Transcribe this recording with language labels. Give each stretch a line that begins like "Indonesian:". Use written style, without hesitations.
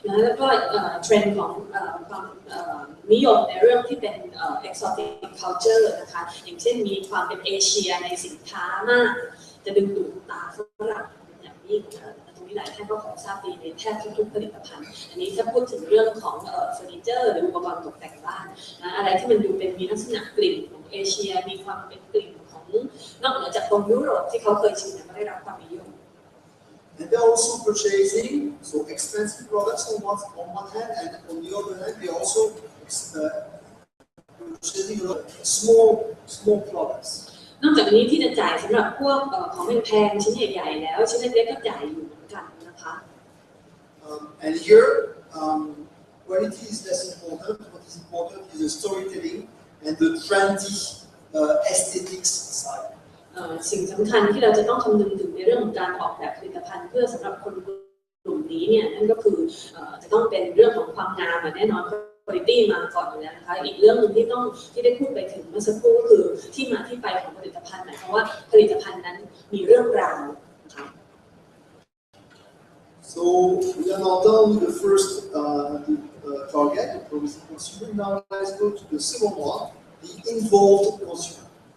Thai: แล้วก็เทรนด์ของความนิยมในเรื่องที่เป็น
English: exotic culture
Thai: นะคะอย่างเช่นมีความเป็นเอเชียในสินค้ามากจะดึงดูดตาฝรั่งอย่างยิ่งตรงนี้หลายท่านก็ขอทราบดีในแทบทุกผลิตภัณฑ์อันนี้ถ้าพูดถึงเรื่องของเฟอร์นิเจอร์หรืออุปกรณ์ตกแต่งบ้านนะอะไรที่มันดูเป็นมีลักษณะกลิ่นของเอเชียมีความเป็นกลิ่นของนอกเหนือจากตรงยุโรปที่เขาเคยชิมก็ได้รับความนิยม
English: And they're also purchasing so expensive products on one hand, and on the other hand, they're also purchasing a lot of small products.
Thai: นอกจากนี้ที่จะจ่ายสำหรับพวกของแพงๆชิ้นใหญ่ๆแล้วชิ้นเล็กๆก็จ่ายอยู่เหมือนกันนะคะ
English: And here, quality is less important. What is important is the storytelling and the trendy aesthetics side.
Thai: สิ่งสำคัญที่เราจะต้องคำนึงถึงในเรื่องของการออกแบบผลิตภัณฑ์เพื่อสำหรับคนกลุ่มนี้เนี่ยนั่นก็คือจะต้องเป็นเรื่องของความงามแน่นอนquality มาก่อนอยู่แล้วนะคะอีกเรื่องหนึ่งที่ได้พูดไปถึงเมื่อสักครู่ก็คือที่มาที่ไปของผลิตภัณฑ์หมายความว่าผลิตภัณฑ์นั้นมีเรื่องราวนะคะ
English: So we are now done with the first target, the promising consumer. Now let's go to the second one, the involved consumer.